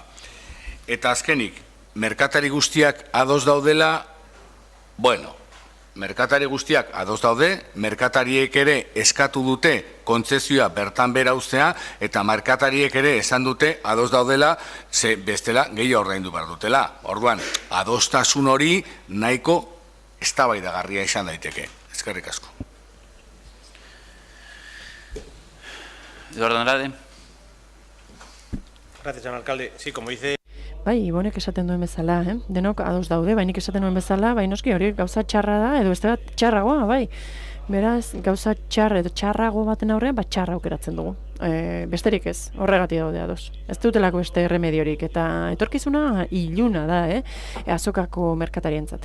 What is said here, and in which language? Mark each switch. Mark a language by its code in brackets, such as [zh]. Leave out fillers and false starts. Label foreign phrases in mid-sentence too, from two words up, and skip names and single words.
[eu] Eta azkenik, merkatari guztiak ados daudela, bueno, merkatari guztiak ados daude, merkatariek ere eskatu dute kontzezioa bertan bera uztea, eta merkatariek ere esan dute ados daudela, ze bestela gehiago ordaindu behar dutela. Orduan, adostasun hori nahiko eztabaidagarria izan daiteke. Eskerrik asko. Eduardo Andrade. [es] Gracias, señor alcalde. Sí, como dice... [eu] Bai, Ibonek esaten duen bezala, denok ados daude, bainik esaten duen bezala, bai noski hori gauza txarra da, edo beste bat txarragoa, bai. Beraz, gauza txarra edo txarrago baten aurrean, bat txarra aukeratzen dugu. Besterik ez, horregatik daude ados. Ez dutelako beste remediorik, eta etorkizuna iluna da, azokako merkatarientzat.